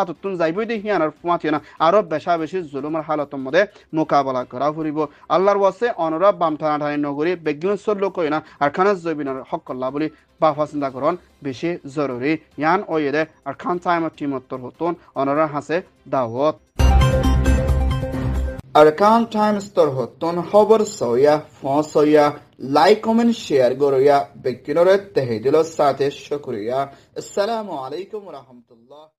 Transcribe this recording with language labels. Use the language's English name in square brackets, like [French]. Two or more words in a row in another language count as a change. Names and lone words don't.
[Rohingya] উত্তুন যাইবই দি হিয়ানার ফুয়াতিনা আরো বেশা বেশি জুলুমের হালতের মধ্যে মোকাবেলা করা ফুরিব আল্লাহর ওয়াসে অনরা বামথানা ঠানি নগরী বেগিন সল্লুক ওইনা আর খানা জবিনের হক করলা বলি বাফা চিন্তা করন বেশি জরুরি ইয়ান ওয়েদে আর খান টাইমের টিমত্তর হতুন অনরা হাসে দাওয়াত Arkan Times tor hotton hobar soya fon soya [English] like comment share [Rohingya] goroya bekinore tehidilo sate shukriya [Arabic] السلام عليكم و رحمة الله